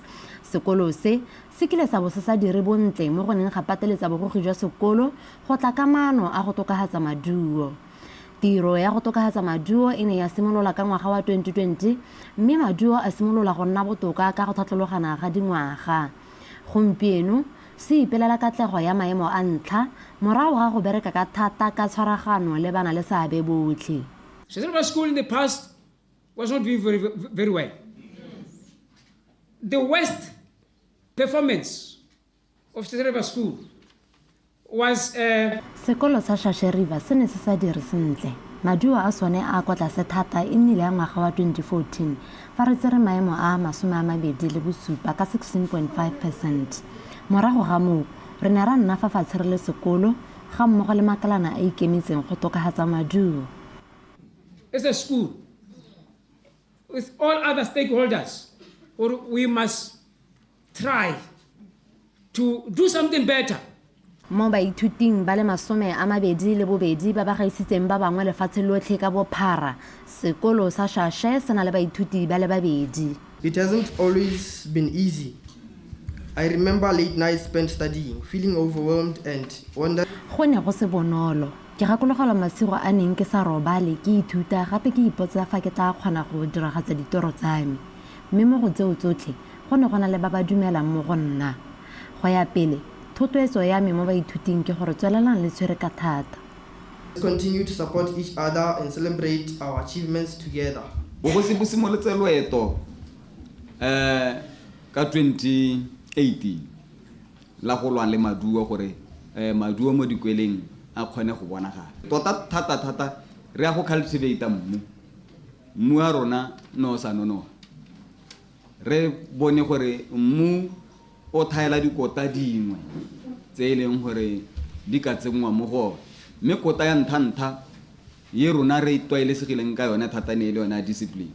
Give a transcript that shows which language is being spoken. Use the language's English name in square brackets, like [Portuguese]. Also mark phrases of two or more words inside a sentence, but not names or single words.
[Tswana] sekolo se kile sa bo se sa dire bontle mo go neng ga pateletsa bogogi jwa sekolo go tla ka maano a go tokagatsa maduo tiro ya go tokagatsa maduo e ne ya simolola ka ngwaga wa 2020 mme maduo a simolola go nna botoka ka go tlhatlhologana ga dingwaga gompieno se ipelela katlego ya maemo a ntlha morago ga go bereka ka thata ka tshwaragano le bana le seabe botlhe. [English] Shashe School in the past was not doing very well. The worst performance of Shashe School was [Tswana] sekolo sa Shashe River se ne se sa dire sentle maduo a sone a kwa tlase thata e nnile ya ngwaga wa 2014 fa re tsere maemo a 27 ka 16.5%. morago ga moo re ne ra nna fa fatshe re le sekolo ga mmogo le makalana a ikemetseng go tokagatsa maduo. [English] As a school with all other stakeholders we must try to do something better. [Tswana] mo baithuting ba le 22 ba ba gaisitseng ba bangwe lefatshe lotlhe ka bophara sekolo sa Shashe se na le baithuti ba le babedi. [English] It hasn't always been easy. I remember late nights spent studying, feeling overwhelmed and wondering. [Tswana] Go ne go se bonolo ke gakologelwa masigo a neng ke sa robale ke ithuta gape ke ipotsa fa ke tla kgona go diragatsa ditoro tsa me mme mo go tseo tsotlhe go ne go na le ba ba dumelang mo go nna go ya pele thotloetso ya me mo baithuting ke gore tswelelang le tshwere ka thata. [English] Continue to support each other and celebrate our achievements together. [Tswana] Bo se simolotse loeto ka 2018 la go lwa le maduo gore maduo mo dikweleng a kgone go bonagala tota thata re a go cultivate mmu a rona no sa nono re bone gore mmu o thaela dikota dingwe tse e leng gore di ka tsengwa mo go mme kota ya nthantha ye rona re tlwaelesegileng ka yone thata ne le yona discipline.